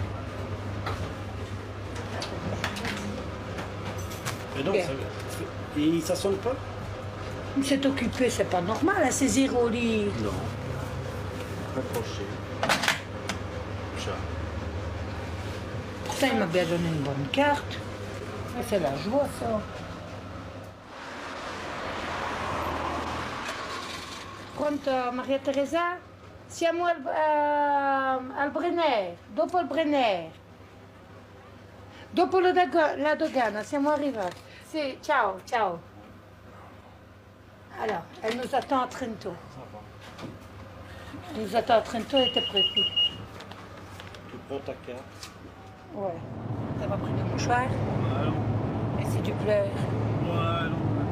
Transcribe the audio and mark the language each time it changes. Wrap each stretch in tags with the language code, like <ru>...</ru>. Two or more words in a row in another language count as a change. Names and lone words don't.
<fr>Mais donc, Bien. et ça sonne pas? C'est occupé, c'est pas normal, hein, c'est 0 livre. Non. Accroché. Ça. Ça, il m'a bien donné une bonne carte. Et c'est la joie, ça.</fr> <it>Pronto, Maria Teresa? Siamo al Brenner, dopo il Brenner. Dopo la dogana, siamo arrivati. Sì, ciao, ciao.</it> <fr>Alors, elle nous attend à Trento. Elle nous attend à Trento, elle était prête. Tu prends ta carte. Ouais. T'as pas pris de mouchoir? Et si tu pleures? Ouais, non.</fr>